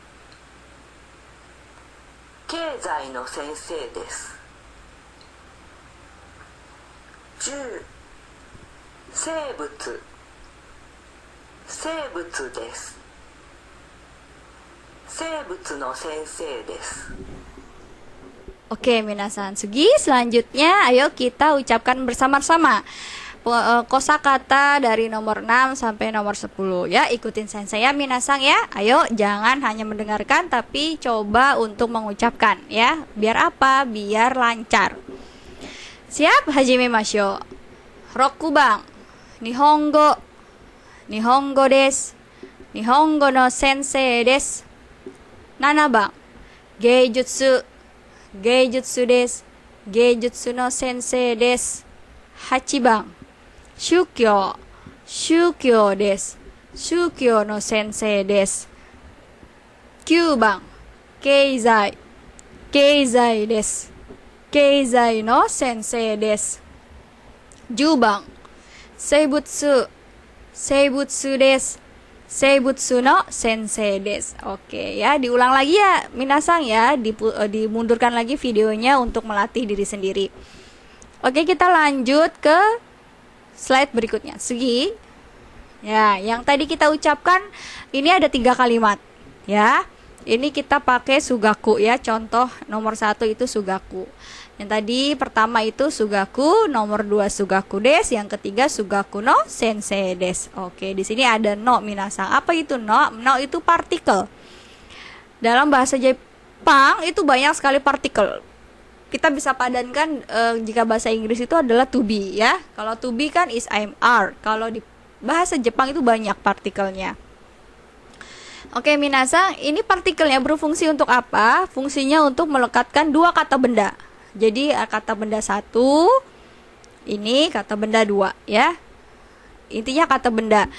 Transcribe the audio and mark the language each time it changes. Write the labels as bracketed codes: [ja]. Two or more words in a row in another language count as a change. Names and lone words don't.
[ja] 経済の先生です。10、生物、生物です。生物の先生です。 [id] Oke, minasan. Sugi, selanjutnya ayo kita ucapkan bersama-sama kosakata dari nomor 6 sampai nomor 10 ya. Ikutin sensei ya, minasang ya. Ayo, jangan hanya mendengarkan tapi coba untuk mengucapkan ya. Biar apa? Biar lancar. Siap? [ja] 始めましょう。六番、日本語、日本語です、日本語の先生です. 7番、芸術、芸術です、芸術の先生です. 8番、宗教、宗教です。宗教の先生です。9番、経済、経済です。経済の先生です。10番、生物、生物です。生物の先生です。 [id] Oke ya, diulang lagi ya minasang ya, dimundurkan lagi videonya untuk melatih diri sendiri. Oke, kita lanjut ke slide berikutnya. Segi. Ya, yang tadi kita ucapkan ini ada 3 kalimat. Ya, ini kita pakai sugaku ya. Contoh nomor 1 itu sugaku. Yang tadi pertama itu sugaku, nomor 2 [ja] 数学です, [id] yang ketiga [ja] 数学の先生です. [id] Oke, di sini ada [ja] の皆さん. [id] Apa itu no? No itu partikel. Dalam bahasa Jepang itu banyak sekali partikel. Kita bisa padankan jika bahasa Inggris itu adalah [en] to be [id] ya. Kalau [en] to be [id] kan [en] is, am, are. [id] Kalau di bahasa Jepang itu banyak partikelnya. Oke, minasang, ini partikelnya berfungsi untuk apa? Fungsinya untuk melekatkan 2 kata benda. Jadi kata benda 1, ini kata benda 2 ya. Intinya kata benda.